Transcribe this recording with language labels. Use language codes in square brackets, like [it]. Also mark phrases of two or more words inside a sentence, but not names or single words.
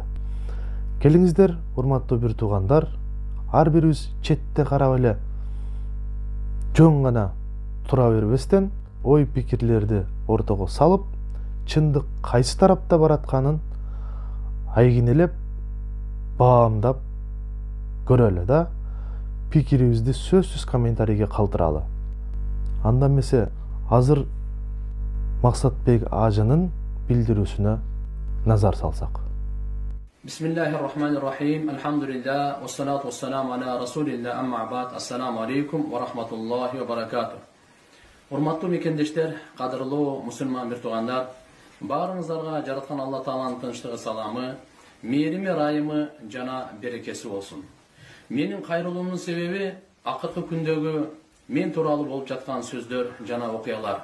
[ky] Келиңиздер, урматтуу бир туугандар, ар бирибиз четте карап эле жөн гана тура бербестен ой пикирлерди ортого салып, чындык кайсы тарапта баратканын айгинелеп, баамдап көрөлү да, пикирибизди сөзсүз комментарийге калтыралы. Анда эмесе азыр Максатбек ажынын билдирүүсүнө назар салсак. [ar] بسم الله الرحمن الرحيم. الحمد لله، والصلاة والسلام على رسول الله، أما بعد. السلام عليكم ورحمة الله وبركاته. [ky] Урматтуу мекендештер, кадырлуу мусулман бир туугандар, баарыңыздарга жараткан Алла Тааланын тынчтыгы, саламы, мээрими, райымы жана берекеси болсун. Менин кайрылуумдун себеби акыркы күндөгү мен тууралуу болуп жаткан сөздөр жана окуялар.